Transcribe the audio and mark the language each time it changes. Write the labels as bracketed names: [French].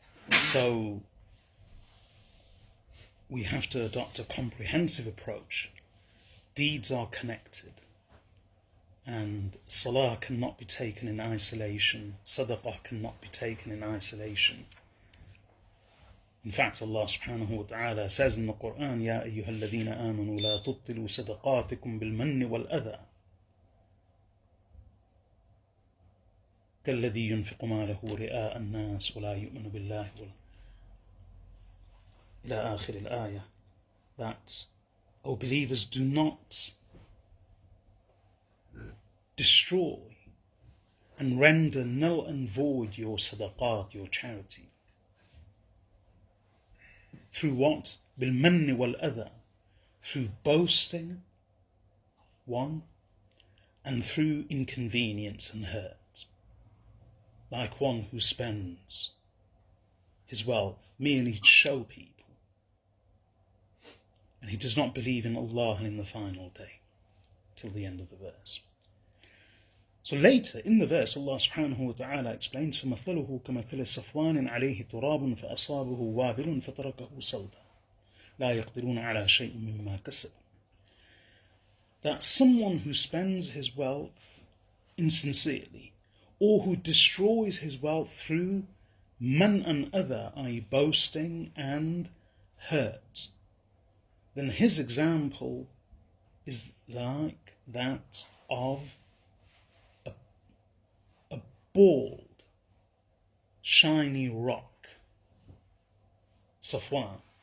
[English] So, we have to adopt a comprehensive approach. Deeds are connected, and salah cannot be taken in isolation, sadaqah cannot be taken in isolation. In fact, Allah subhanahu wa ta'ala says in the Quran, [Arabic] يَا أَيُّهَا الَّذِينَ آمَنُوا لَا تُبْطِلُوا صَدَقَاتِكُمْ بِالْمَنِّ وَالْأَذَى كَالَّذِي يُنْفِقُ مَالَهُ رِئَاءَ النَّاسِ وَلَا يُؤْمِنُ بِاللَّهِ إلى آخر الآية. [English] That, O believers, do not destroy and render null and void your sadaqat, your charity, Through what? [Arabic] بالمن والأذى. [English] Through boasting, one, and through inconvenience and hurt. Like one who spends his wealth merely to show people, and he does not believe in Allah and in the final day, till the end of the verse. So later in the verse, Allah subhanahu wa ta'ala explains, [Arabic] فَمَثَلُهُ كَمَثَلِ صَفْوَانٍ عَلَيْهِ تُرَابٌ فَأَصَابَهُ وَابِلٌ فَتَرَكَهُ صَلْدًا لَا يَقْدِرُونَ عَلَى شَيْءٍ مِّمَّا كَسَبُوا. [English] That someone who spends his wealth insincerely, or who destroys his wealth through man and other, i.e. boasting and hurt, then his example is like that of a bald, shiny rock, Safwan.